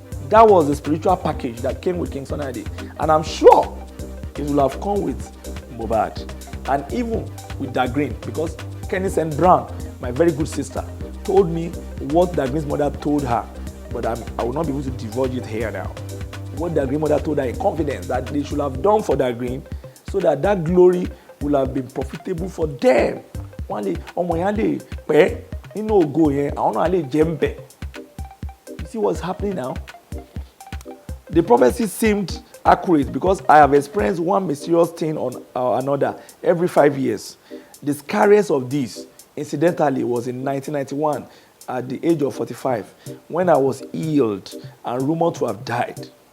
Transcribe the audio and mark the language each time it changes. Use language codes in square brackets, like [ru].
[en] That was the spiritual package that came with King Sunny Ade, and I'm sure it will have come with Mobad and even with Dagrin, because Kenny Brown, my very good sister, told me what Dagrin's mother told her, but I will not be able to divulge it here now. What Dagrin's mother told her in confidence that they should have done for Dagrin, so that that glory will have been profitable for them. [yo] Wọ́n lè ọmọ yẹn lè pẹ́ nínú ògo yẹn, àwọn náà lè jẹ́ ń bẹ̀. [en] You see what's happening now? The prophecy seemed accurate because I have experienced one mysterious thing on another every 5 years. The scariest of these, incidentally, was in 1991 at the age of 45 when I was healed and rumored to have died.